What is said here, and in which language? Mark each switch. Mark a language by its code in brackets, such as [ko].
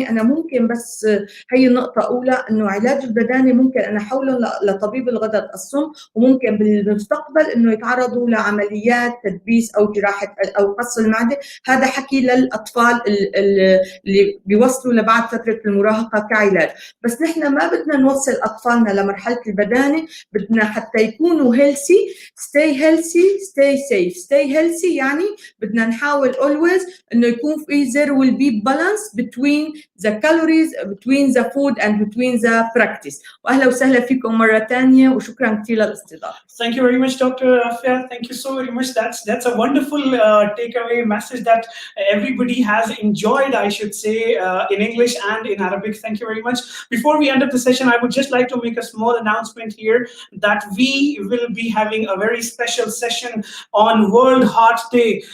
[ar] البداني أنا ممكن بس هي النقطة أولى إنه علاج البداني ممكن أنا أحوله لطبيب الغدد الصم، وممكن بالمستقبل إنه يتعرضوا لعمليات تدبيس أو جراحة أو قص المعدة. هذا حكي للأطفال اللي بيوصلوا لبعد فترة المراهقة كعلاج. بس نحن ما بدنا نوصل أطفالنا لمرحلة البداني، بدنا حتى يكونوا [en] healthy. stay healthy stay safe. stay healthy [ar] يعني بدنا نحاول [en] always [ar] إنه يكون في [en] there will be balance between the calories, between the food and between the practice. [ar] وأهلا وسهلا فيكم مرة تانية وشكرا كثير للاستضافة. [en] Thank you very much, Dr. Rafia. Thank you so very much. That's a wonderful takeaway message that everybody has enjoyed, I should say, in English and in Arabic. Thank you very much. Before we end up the session, I would just like to make a small announcement here that we will be having a very special session on World Heart Day.